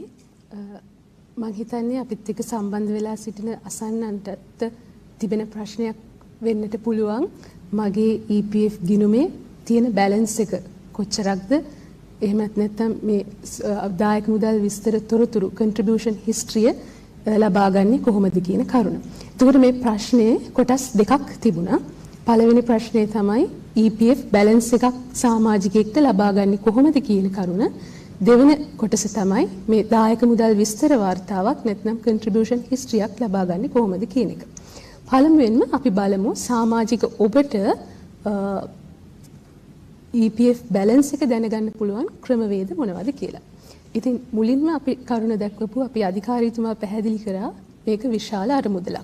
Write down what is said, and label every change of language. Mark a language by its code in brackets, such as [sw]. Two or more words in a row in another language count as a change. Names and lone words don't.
[si] මම හිතන්නේ අපිත් එක්ක සම්බන්ධ වෙලා සිටින අසන්නන්ට තිබෙන ප්‍රශ්නයක් වෙන්නට පුළුවන්. මගේ EPF ගිණුමේ තියෙන බැලන්ස් එක කොච්චරක්ද? එහෙමත් නැත්නම් මේ දායක මුදල් විස්තර තොරතුරු [en] contribution history [si] ලබා ගන්නේ කොහොමද කියන කරුණ. එතකොට මේ ප්‍රශ්නේ කොටස් දෙකක් තිබුණා. පළවෙනි ප්‍රශ්නේ තමයි EPF බැලන්ස් එකක් සමාජිකයෙක්ට ලබා ගන්නේ කොහොමද කියන කරුණ. දෙවන කොටස තමයි මේ දායක මුදල් විස්තර වාර්තාවක් නැත්නම් [en] contribution history [si] එකක් ලබා ගන්නේ කොහොමද කියන එක. පළමුවෙන්ම අපි බලමු සමාජික ඔබට EPF බැලන්ස් එක දැනගන්න පුළුවන් ක්‍රමවේද මොනවද කියලා. ඉතින් මුලින්ම අපි කරුණ දැක්වපු අපි අධිකාරීතුමා පැහැදිලි කරා මේක විශාල අරමුදලක්.